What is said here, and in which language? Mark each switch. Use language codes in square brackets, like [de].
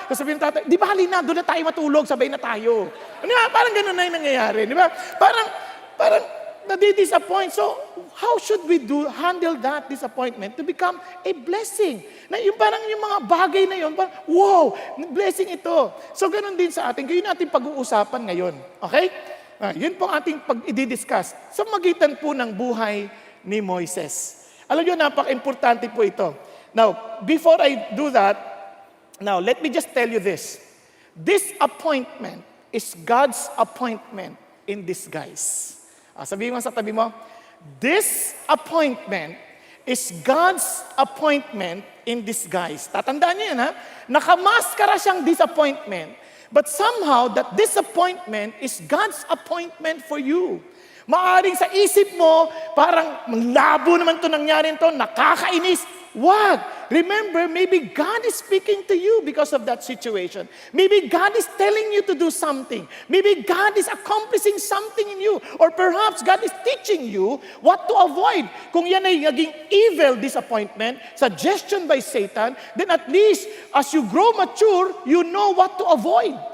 [tl] Sasabihin ng tatay, di ba halina, doon na tayo matulog, sabay na tayo. Ano nga, parang ganun na yung nangyayari. Di ba? Parang nadi-disappoint. [en] So, how should we handle that disappointment to become a blessing? [tl] Na yung parang yung mga bagay na yun, parang, wow, blessing ito. So, ganun din sa atin. Yun natin pag-uusapan ngayon. Okay? Yun po ating pag-i-discuss sa magitan po ng buhay ni Moises. Alam nyo, napaka-importante po ito. [en] Now, before I do that, now, let me just tell you this. This appointment is God's appointment in disguise. [tl] Sabihin mo sa tabi mo, [en] this appointment is God's appointment in disguise. [tl] Tatandaan niyo yan, ha? Nakamaskara siyang disappointment. [en] But somehow, that disappointment is God's appointment for you. [tl] Maaring sa isip mo, parang labo naman ito nangyari ito, nakakainis. Wag! [en] Remember, maybe God is speaking to you because of that situation. Maybe God is telling you to do something. Maybe God is accomplishing something in you. Or perhaps God is teaching you what to avoid. [tl] Kung yan ay naging [en] evil disappointment, suggestion by Satan, then at least as you grow mature, you know what to avoid.